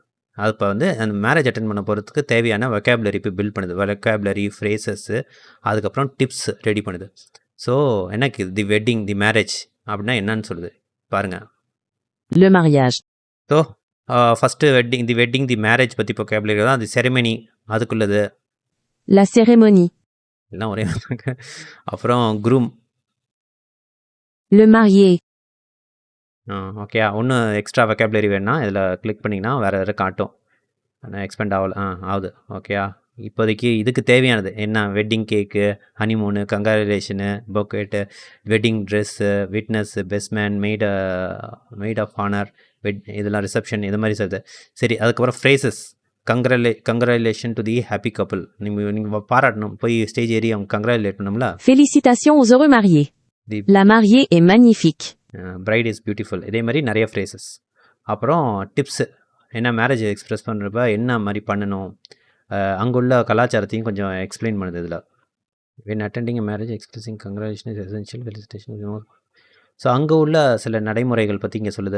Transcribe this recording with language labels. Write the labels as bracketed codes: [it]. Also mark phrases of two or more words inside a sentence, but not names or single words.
[ta] அது இப்போ வந்து அந்த [en] marriage attend [ta] பண்ண போகிறதுக்கு தேவையான வெக்காபுலரி இப்போ பில்ட் பண்ணுது. [en] vocabulary, phrases, [ta] அதுக்கப்புறம் [en] tips ready [ta] பண்ணுது. ஸோ எனக்கு [en] the wedding, the marriage [ta] அப்படின்னா என்னன்னு சொல்லுது பாருங்கள். [fr] Le mariage. [en] so first the marriage பற்றி வெக்காபுலரி தான். [ta] அது செரிமனி, அதுக்குள்ளது. [fr] La cérémonie. [ta] எல்லாம் ஒரே. அப்புறம் குரூம். [fr] Le marié. [ta] ஓகே, ஒன்றும் [en] extra vocabulary [ta] வேணுன்னா இதில் கிளிக் பண்ணிங்கன்னா வேறு காட்டும். ஆனால் எக்ஸ்பெண்ட் ஆகுது. ஓகேயா, இப்போதைக்கு இதுக்கு தேவையானது என்ன, [en] wedding cake, honeymoon, congratulation, bouquet, wedding dress, witness, best man, maid of honour, இதெல்லாம் ரிசப்ஷன், [ta] இது மாதிரி சொல்லுது. சரி, அதுக்கப்புறம் [en] phrases. Congratulation to the happy couple. [ta] நீங்கள் பாராட்டணும், போய் ஸ்டேஜ் ஏறி அவங்க கங்க்ராச்சுலேட் பண்ணணும்ல. [fr] Félicitations aux heureux mariés. La mariée est magnifique. [en] bride is beautiful. [ta] இதே மாதிரி நிறைய ஃப்ரேசஸ். அப்புறம் டிப்ஸு, என்ன [en] marriage express [ta] பண்ணுறப்ப என்ன மாதிரி பண்ணணும், அங்குள்ள கலாச்சாரத்தையும் கொஞ்சம் எக்ஸ்பிளைன் பண்ணுது இதில். [en] when attending marriage expressing congratulation is essential, ஃபெலிசிட்டேஷன். [ta] ஸோ அங்கே உள்ள சில நடைமுறைகள் பற்றி இங்கே சொல்லுது.